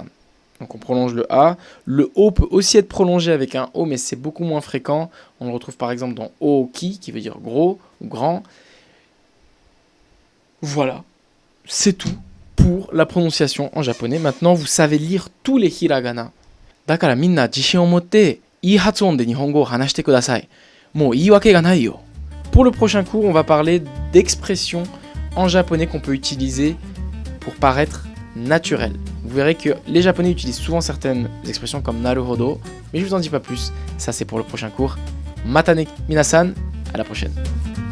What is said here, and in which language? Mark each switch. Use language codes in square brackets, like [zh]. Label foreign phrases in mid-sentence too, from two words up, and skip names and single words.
[fr] Donc on prolonge le A. Le O peut aussi être prolongé avec un O, mais c'est beaucoup moins fréquent. On le retrouve par exemple dans Ooki, qui veut dire gros ou grand. Voilà, c'est tout pour la prononciation en japonais. Maintenant, vous savez lire tous les hiragana. [ja] だからみんな自信を持っていい発音で日本語を話してください. もう言い訳がないよ. [fr] Pour le prochain cours, on va parler d'expressions en japonais qu'on peut utiliser pour paraître naturel. Vous verrez que les japonais utilisent souvent certaines expressions comme naruhodo, mais je vous en dis pas plus. Ça, c'est pour le prochain cours. [ja] またね皆さん, [fr] à la prochaine.